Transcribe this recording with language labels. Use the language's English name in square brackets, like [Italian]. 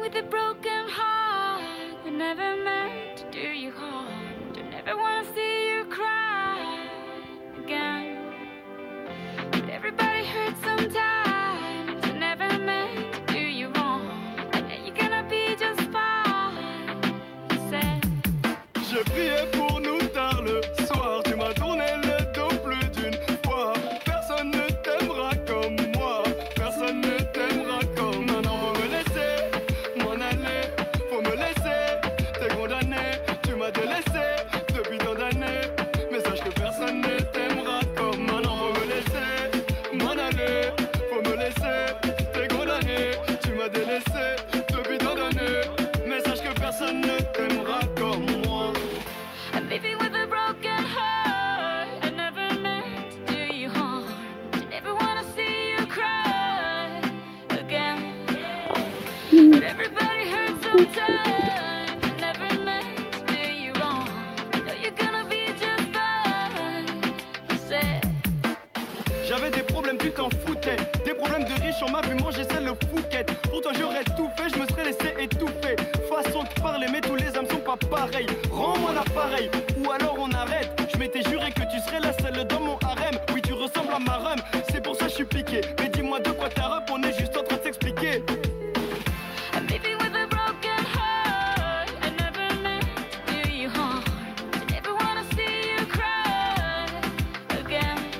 [English] broken heart that never meant to do you harm. Don't ever wanna see you cry again. But everybody hurts sometimes. It never meant to do you wrong. And you're gonna be just fine. Said. [French] Je priais pour nous tard le soir. Tu m'as tourné le dos plus d'une fois. Personne ne t'aimera comme moi. Personne ne t'aimera comme. Non, non, faut me laisser m'en aller. Faut me laisser, t'es condamné. Tu m'as délaissé depuis tant d'années. Mais sache que personne ne t'aimera comme. Non, non, faut me laisser m'en aller. Faut me laisser, t'es condamné. Tu m'as délaissé depuis tant d'années. Mais sache que personne ne t'aimera comme moi. [English] I'm living with a broken heart. I never meant to do you harm. I never wanna see you cry again. But everybody hurts sometimes. I never meant to do you wrong. I know you're gonna be just fine. I said. [French] J'avais des problèmes, tu t'en foutais. Des problèmes de riches, on m'a vu manger celle le Phuket. Pour toi j'aurais tout fait, je me serais laissé étouffer. Façon de parler, mais tous les hommes sont pas pareils. Rends-moi l'appareil, ou alors on arrête. Je m'étais juré que tu serais la seule dans mon harem. Oui, tu ressembles à ma rhum, c'est pour ça que je suis piqué. Mais dis-moi de quoi t'as rap, on est juste en train de s'expliquer. [English] I'm living with a broken heart. I never meant to do you harm. I never wanna see you cry again.